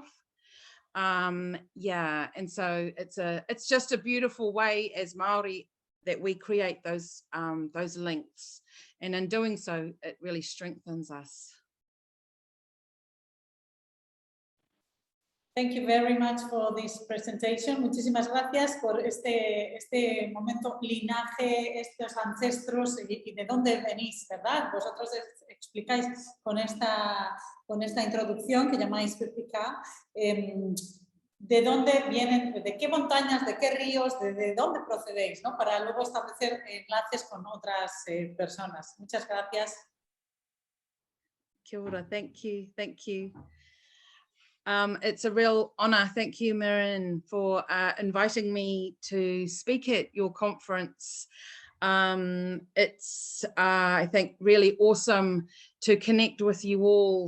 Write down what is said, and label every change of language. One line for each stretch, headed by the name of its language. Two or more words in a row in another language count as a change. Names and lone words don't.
English: And so it's just a beautiful way as Māori that we create those links, and in doing so, it really strengthens us. Thank you very much for this presentation.
Spanish: Muchísimas gracias por este momento, linaje, estos ancestros y de dónde venís, ¿verdad? Vosotros explicáis con esta introducción que llamáis Bizkaia, de dónde vienen, de qué montañas, de qué ríos, de dónde procedéis, ¿no? Para luego establecer enlaces con otras personas. Muchas gracias.
Māori: Kia ora,
English: thank you, thank you. It's a real honor. Thank you, Miriam, for inviting me to speak at your conference. It's, I think, really awesome to connect with you all.